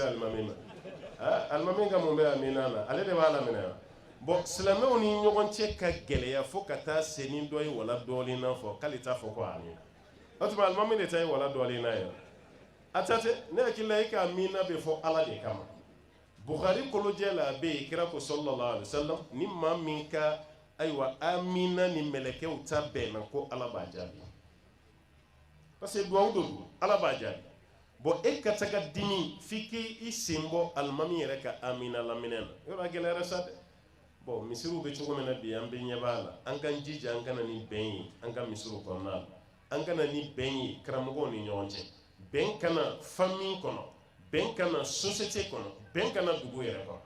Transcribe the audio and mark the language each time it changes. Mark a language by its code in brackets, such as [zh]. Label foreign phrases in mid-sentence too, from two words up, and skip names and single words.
[bm] alimami ma alimami ka mun bɛ amina na ale de b'a laminɛ wa bon silamɛw ni ɲɔgɔn cɛ ka gɛlɛya fo ka taa se ni dɔ ye wala dɔɔnin na fɔ k'ale t'a fɔ ko amina o tuma alimami de ta ye wala dɔɔnin na yɛrɛ a ta tɛ ne hakili la i ka amina bɛ fɔ ala de kama Bukhari kolojɛ la a bɛ yen kira ko [ar] صلى الله عليه وسلم [bm] ni maa min ka ayiwa amina ni mɛlɛkɛw ta bɛnna ko ala b'a jaabi [fr] parce que [bm] duwawu don ala b'a jaabi bon e ka taga dimi f'i k'i sen bɔ alimami yɛrɛ ka amina laminɛ na yɔrɔ a gɛlɛyara sa dɛ bon misiriw bɛ cogo min na bi an bɛ ɲɛ b'a la an k'an jija an kana ni bɛn ye an ka misiriw kɔnɔna la an kana ni bɛn ye karamɔgɔw ni ɲɔgɔn cɛ bɛn kana famille kɔnɔ bɛn kana société kɔnɔ bɛn kana dugu yɛrɛ